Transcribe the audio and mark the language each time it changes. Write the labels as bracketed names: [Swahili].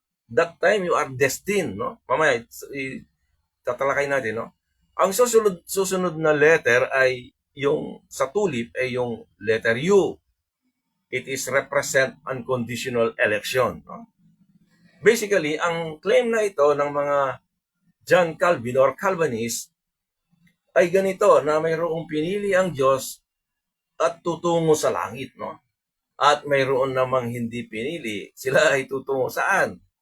[English] That time you are destined, no? [Filipino] Mamaya tatalakay natin, no? Ang susunod na letter ay yung sa tulip ay yung letter U. [English] It is represent unconditional election, no? [Filipino] Basically, ang claim na ito ng mga John Calvin or Calvinist ay ganito, na mayroong pinili ang Diyos at tutungo sa langit, no? At mayroon namang hindi pinili, sila ay tutungo saan?